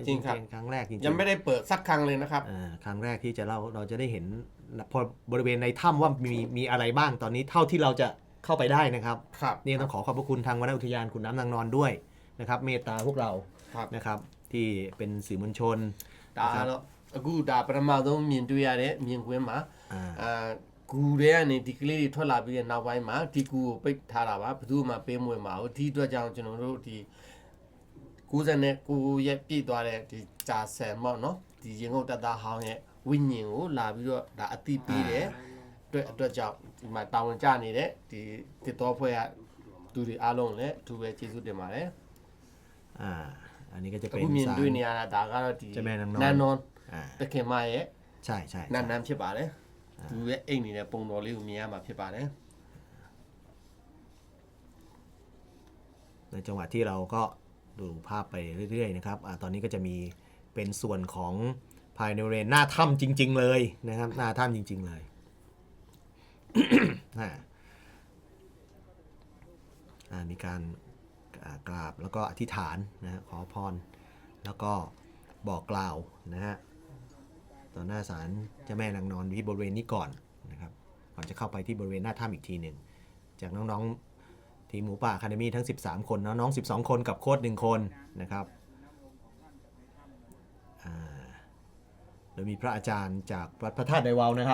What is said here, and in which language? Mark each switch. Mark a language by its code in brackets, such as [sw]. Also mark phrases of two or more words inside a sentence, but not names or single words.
[th] ครั้งแรกจริงๆ ยังไม่ได้เปิดสักครั้งเลยนะครับ ครั้งแรกที่เราจะได้เห็นพอบริเวณในถ้ำว่ามีอะไรบ้างตอนนี้เท่าที่เราจะเข้าไปได้นะครับ ครับ นี่ต้องขอขอบพระคุณทางวนอุทยานขุนน้ำนางนอนด้วยนะครับเมตตาพวกเรา ครับ นะครับที่เป็นสื่อมวลชน [my] ဒါတော့အခုဒါပထမဆုံးမြင်တွေ့ရတဲ့မြင်ကွင်းမှာ [th] อ่า [my] ဂူထဲကနေဒီကလေးတွေထွက်လာပြီးတဲ့နောက်ပိုင်းမှာဒီဂူကိုပိတ်ထားတာပါဘယ်သူမှပေးမဝင်ပါဘူးဒီအတွက်ကြောင့်ကျွန်တော်တို့ဒီ99ရက်ပြည့်သွားတဲ့ဒီဂျာဆန်ပေါ့နော်ဒီရင်ငုတ်တက်သားဟောင်းရဲ့ဝိညာဉ်ကိုလာပြီးတော့ဒါအတိပေးတယ်အတွက်ကြောင့်ဒီမှာတာဝန်ကျနေတဲ့ဒီတစ်တော်ဖွဲ့ရသူတွေအားလုံးလည်းအထူးပဲကျေးဇူးတင်ပါတယ် [th] อันนี้ก็จะ [my] အ [th] เป็น [my] ခုမြင် [th] ศาล [my] တွေ့နေရတာဒါကတော့ဒီ [th] เจ้าแม่นางนอน [my] နန်းနွန် [th] อ่า [my] တခင်မရဲ့ [th] ใช่ [my] နန်းနန်းဖြစ်ပါတယ်သူရဲ့အိမ်နေတဲ့ပုံတော်လေးကိုမြင်ရမှာဖြစ်ပါတယ် [th] ในจังหวะที่เราก็ดูภาพไปเรื่อยๆนะครับตอนนี้ก็จะมีเป็นส่วนของภายในบริเวณหน้าถ้ำจริง ๆ เลยนะครับหน้าถ้ำจริง ๆ เลย มีการกราบแล้วก็อธิษฐานนะฮะขอพรแล้วก็บอกกล่าวนะฮะต่อหน้าศาลเจ้าแม่นางนอนที่บริเวณนี้ก่อนนะครับก่อนจะเข้าไปที่บริเวณหน้าถ้ำอีกทีหนึ่งจากน้องๆทีมหมูป่าอะคาเดมี่ทั้ง13 คนน้องๆ12 คนกับโค้ช1 คนนะครับโดยมีพระอาจารย์จากวัดพระธาตุไดวาวนะครับ